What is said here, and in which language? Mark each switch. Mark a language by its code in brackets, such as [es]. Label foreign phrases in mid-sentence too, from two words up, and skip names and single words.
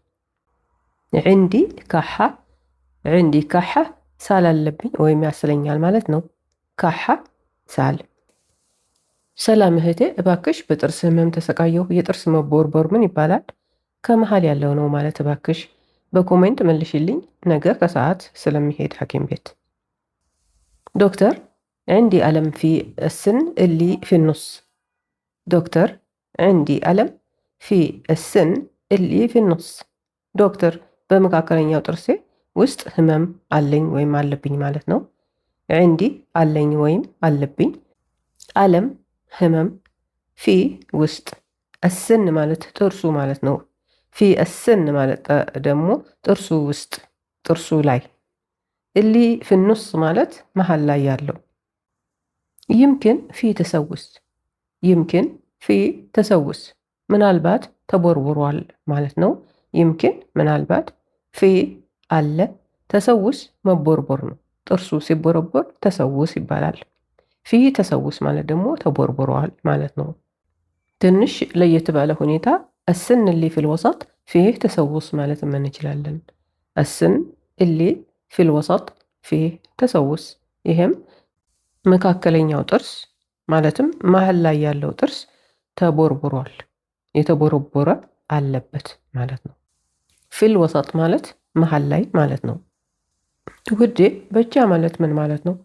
[ar] عندي كحة፣ عندي كحة [am] ሳል አለብኝ ወይም ያስለኛል ማለት ነው። ካሓ ሳል። ሰላም እህቴ፣ እባክሽ በጥርስ ህመም ተሰቃየሁ። የጥርስ መቦርቦር ምን ይባላል? ከመሃል ያለው ነው ማለት እባክሽ በኮሜንት መልሽልኝ። ነገ ከሰዓት ስለሚሄድ ሐኪም ቤት። ዶክተር [ar] عندي ألم في السن اللي في النص. ዶክተር عندي ألم في السن اللي في النص. [am] ዶክተር በመካከለኛው ጥርሴ ውስጥ ህመም አለኝ ወይም አለብኝ ማለት ነው። عندي አለኝ ወይም አለብኝ። አለም ህመም፣ ፊ ውስጥ፣ السن ማለት ጥርሱ ማለት ነው። ፊ السن ማለት ደግሞ ጥርሱ ውስጥ፣ ጥርሱ ላይ። [ar] اللي في النص [am] ማለት መሃል ላይ ያለው። [ar] يمكن في تسوس። يمكن في تسوس [am] ምናልባት ተቦርቡሯል ማለት ነው። يمكن ምናልባት፣ ፊ አለ፣ ተሰውስ መቦርቦር ነው። ጥርሱ ሲቦረቦር ተሰውስ ይባላል። [ar] في تسوس [am] ማለት ደግሞ ተቦርቡሯል ማለት ነው። ትንሽ ለየት ባለ ሁኔታ [ar] السن اللي في الوسط فيه تسوس [am] ማለት እንችላለን። [ar] السن اللي في الوسط فيه تسوس [am] ይሄም መካከለኛው ጥርስ ማለትም መሃል ላይ ያለው ጥርስ ተቦርቡሯል፣ የተቦረቦረ አለበት ማለት ነው። [ar] في الوسط [am] ማለት መሃል ላይ ማለት ነው። ውዴ በቻ ማለት ምን ማለት ነው?